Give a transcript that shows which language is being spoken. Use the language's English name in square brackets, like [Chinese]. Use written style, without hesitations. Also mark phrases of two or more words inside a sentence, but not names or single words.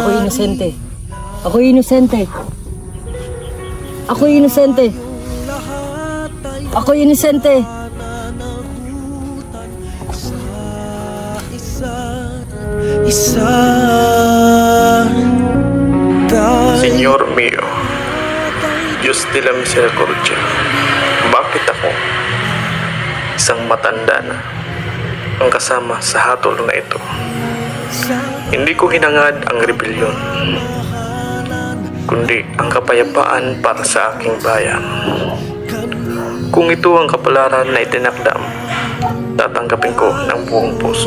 [Filipino] Tawad, ako inosente. Ako inosente. Ako'y inosente. Ako'y inosente. Isa [Spanish] Senyor mio, Diyos de la Misericordia, [Filipino] bakit ako, isang matanda na, ang kasama sa hatol na ito? Hindi ko hinangad ang rebelyon, kundi ang kapayapaan para sa aking bayan. Kung ito ang kapalaran na itinakdam, tatanggapin ko ng buong puso.